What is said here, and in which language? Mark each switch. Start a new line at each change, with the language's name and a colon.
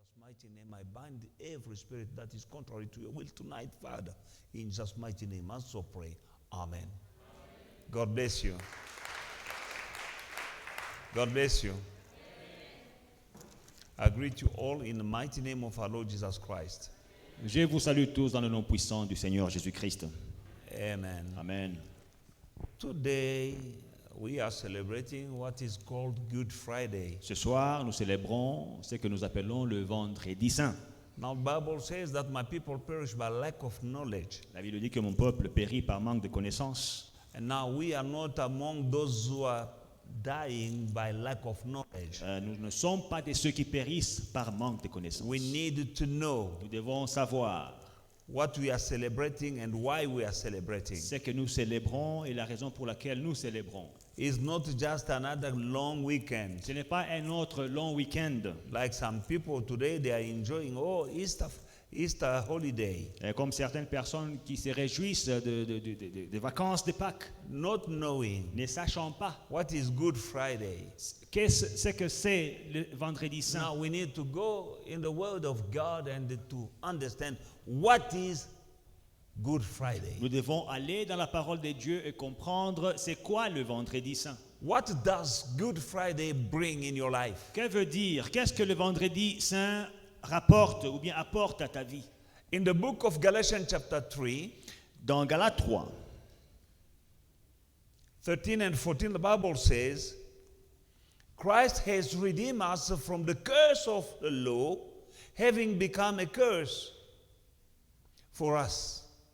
English: mighty name, I bind every spirit that is contrary to your will tonight, Father. In Jesus' mighty name, I so pray. Amen. God bless you. God bless you. I greet you all in the mighty name of our Lord Jesus Christ.
French: Je vous salue tous dans le nom puissant du Seigneur Jésus-Christ.
English: Amen. Amen. Today, we are celebrating what is called Good Friday.
French: Ce soir, nous célébrons ce que nous appelons le Vendredi Saint.
English: Now, the Bible says that my people perish by lack of knowledge.
French: La Bible dit que mon peuple périt par manque de connaissance.
English: And now we are not among those who are dying by lack of knowledge.
French: Nous ne sommes pas de ceux qui périssent par manque de connaissance.
English: We need to know
French: Nous devons savoir
English: what we are celebrating and why we are celebrating.
French: ce que nous célébrons et la raison pour laquelle nous célébrons.
English: It's not just another long weekend.
French: Ce n'est pas un autre long week-end.
English: Like some people today, they are enjoying, Easter holiday.
French: Comme certaines personnes qui se réjouissent de vacances de Pâques,
English: Not knowing
French: ne sachant pas
English: what is Good Friday.
French: ce que c'est le Vendredi Saint.
English: Now we need to go in the Word of God and to understand what is Good Friday.
French: Nous devons aller dans la parole de Dieu et comprendre c'est quoi le Vendredi Saint.
English: What does Good Friday bring in your life?
French: Qu'est-ce que le Vendredi Saint rapporte ou bien apporte à ta vie?
English: In the book of Galatians chapter 3,
French: Dans Galates 3,
English: 13 and 14, the Bible says, Christ has redeemed us from the curse of the law, having become a curse for us.